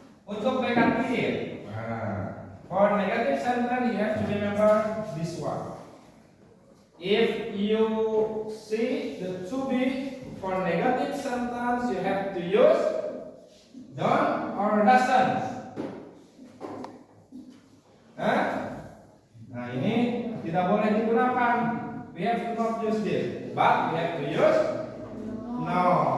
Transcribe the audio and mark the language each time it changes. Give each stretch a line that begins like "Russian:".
Indonesian: Untuk negatif,
English: for negative sentence you have to remember this one. If you see the to be for negative sentence, you have to use don't or doesn't.
Indonesian: Nah ini tidak boleh digunakan.
English: We have to not use this, but we have to use no.